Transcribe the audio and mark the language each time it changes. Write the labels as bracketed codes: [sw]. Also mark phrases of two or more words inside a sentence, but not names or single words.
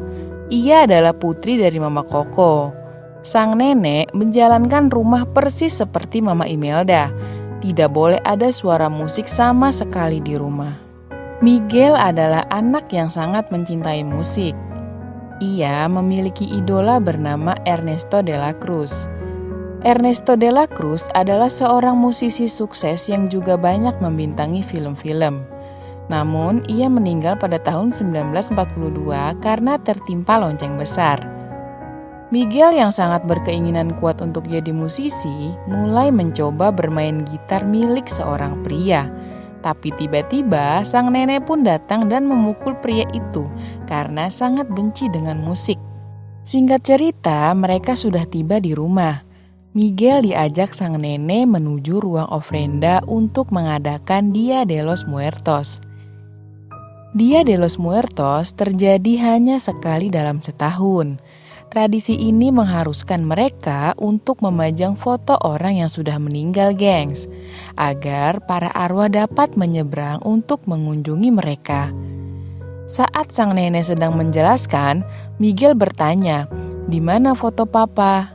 [id] Ia adalah putri dari Mama Coco. Sang nenek menjalankan rumah persis seperti Mama Imelda. Tidak boleh ada suara musik sama sekali di rumah. Miguel adalah anak yang sangat mencintai musik. Ia memiliki idola bernama Ernesto de la Cruz. Ernesto de la Cruz adalah seorang musisi sukses yang juga banyak membintangi film-film. Namun, ia meninggal pada tahun 1942 karena tertimpa lonceng besar. Miguel yang sangat berkeinginan kuat untuk jadi musisi, mulai mencoba bermain gitar milik seorang pria. Tapi tiba-tiba sang nenek pun datang dan memukul pria itu karena sangat benci dengan musik. Singkat cerita, mereka sudah tiba di rumah. Miguel diajak sang nenek menuju ruang ofrenda untuk mengadakan Dia de los Muertos. Dia de los Muertos terjadi hanya sekali dalam setahun. Tradisi ini mengharuskan mereka untuk memajang foto orang yang sudah meninggal, gengs, agar para arwah dapat menyeberang untuk mengunjungi mereka. Saat sang nenek sedang menjelaskan, Miguel bertanya, "Di mana foto Papa?"